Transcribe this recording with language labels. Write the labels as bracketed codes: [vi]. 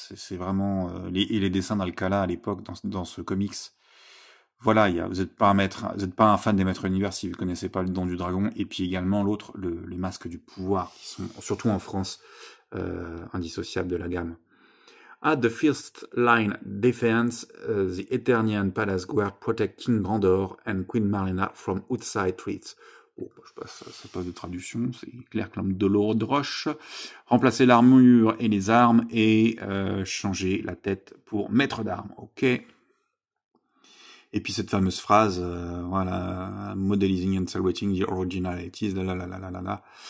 [fr] C'est vraiment les dessins d'Alcala à l'époque dans ce comics. Voilà, vous n'êtes pas un fan des maîtres d'univers si vous connaissez pas le Don du Dragon, et puis également l'autre, les masques du pouvoir, qui sont surtout en France indissociables de la gamme. [en] At the first line defense, the Eternian Palace Guard protect King Brandor and Queen Marlena from outside threats. [fr] Bon, ça passe de traduction, c'est clair comme de l'eau de roche. Remplacer l'armure et les armes et changer la tête pour maître d'armes. Ok. Et puis cette fameuse phrase, voilà, [en] modelizing and celebrating the originalities, [fr] la.